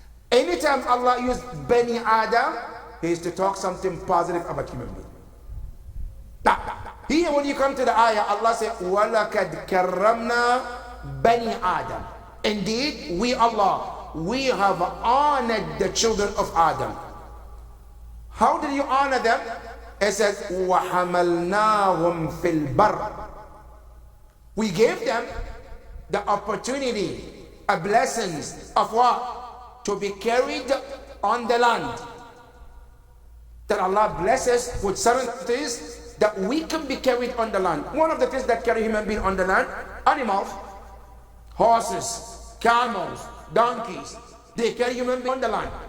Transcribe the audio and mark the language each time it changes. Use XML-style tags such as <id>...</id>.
<en>Anytime Allah used Bani Adam, He is to talk something positive about human being. Now, here when you come to the ayah, Allah says,</en> <ar>وَلَكَدْ كَرَّمْنَا</ar> <en>Bani Adam. Indeed, we Allah, we have honored the children of Adam. How did you honor them? It says,</en> <ar>وَحَمَلْنَاهُمْ فِي الْبَرِّ.</ar> <en>We gave them the opportunity, a blessings of what? To be carried on the land. That Allah blesses with certain things that we can be carried on the land. One of the things that carry human being on the land, animals, horses, camels, donkeys, they carry human being on the land.</en>